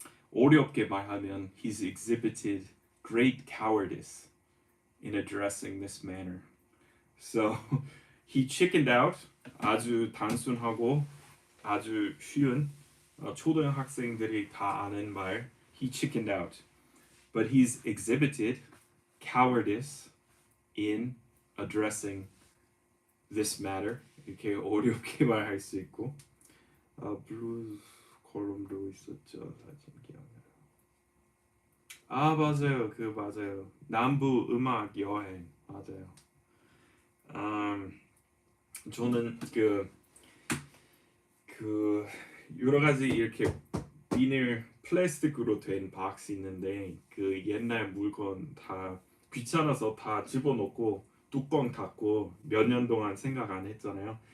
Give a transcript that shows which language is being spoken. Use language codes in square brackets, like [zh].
[ko] 어렵게 말하면 [en] he's exhibited great cowardice in addressing this manner. So he chickened out. [ko] 아주 단순하고 아주 쉬운 초등학생들이 다 아는 말. [en] He chickened out. But he's exhibited cowardice in addressing this matter. [ko] 이렇게 어렵게 말할 수 있고 블루스 콜럼도 있었죠. 사진 기억나요. 맞아요. 맞아요. 남부 음악 여행 맞아요. 저는 그 여러 가지 이렇게 비닐 플라스틱으로 된 박스 있는데 그 옛날 물건 다 귀찮아서 다 집어넣고 뚜껑 닫고 몇 년 동안 생각 안 했잖아요.